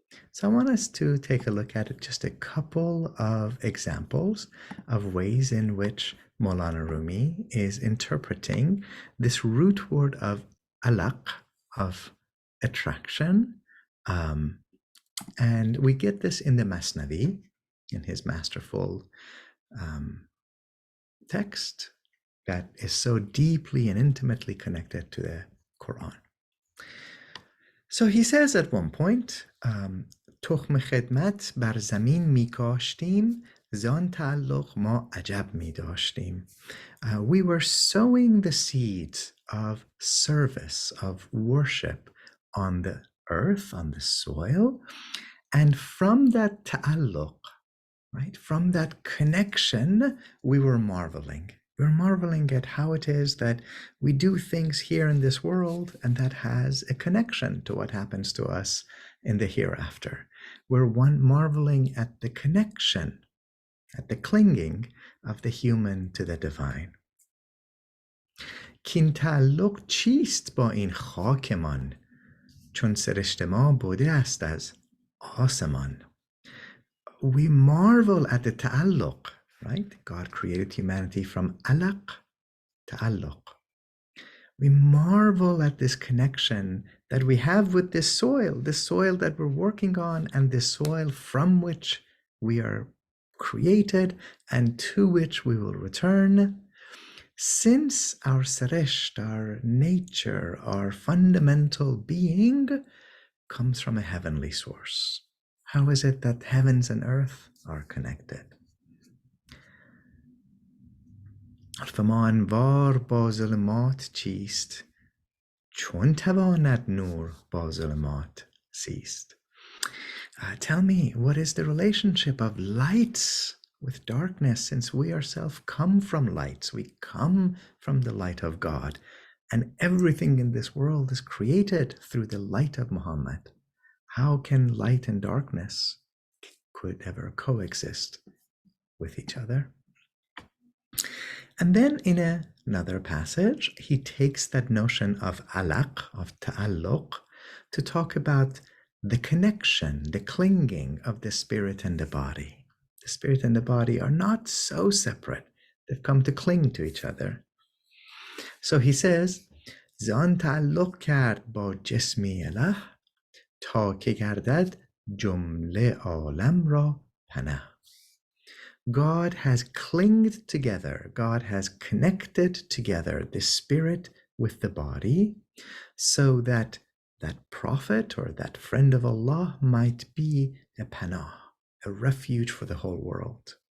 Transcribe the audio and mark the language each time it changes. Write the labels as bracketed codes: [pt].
[en] So I want us to take a look at just a couple of examples of ways in which Mawlana Rumi is interpreting this root word of alaq, of attraction. And we get this in the Masnavi, in his masterful text that is so deeply and intimately connected to the Quran. [fa] So he says at one point, تخم خدمت بر زمین می کاشتیم زان تعلق ما عجب می داشتیم. [en] We were sowing the seeds of service, of worship on the earth, on the soil, and from that ta'alluq, right, from that connection, we were marveling. We're marveling at how it is that we do things here in this world and that has a connection to what happens to us in the hereafter. We're marveling at the connection, at the clinging of the human to the divine. [fa] کین تعلق چیست با این خاکمان چون سرشت ما بوده است از آسمان. [en] We marvel at the ta'alluq, right? God created humanity from alaq, ta'alluq. We marvel at this connection that we have with this soil that we're working on, and this soil from which we are created and to which we will return. Since our sarisht, our nature, our fundamental being comes from a heavenly source. How is it that heavens and earth are connected? [fa] فما انوار با ظلمات چیست چون تواند نور با ظلمات زیست. [en] Tell me, what is the relationship of lights with darkness, since we ourselves come from lights, we come from the light of God, and everything in this world is created through the light of Muhammad. How can light and darkness could ever coexist with each other? And then in another passage, he takes that notion of alaq, of ta'alluq, to talk about the connection, the clinging of the spirit and the body. The spirit and the body are not so separate. They've come to cling to each other. So he says, [fa] زان تعلق کرد با جسمی اله تا که گردد جمله عالم را پناه. [en] God has clinged together, God has connected together the spirit with the body, so that that prophet or that friend of Allah might be a panah, a refuge for the whole world.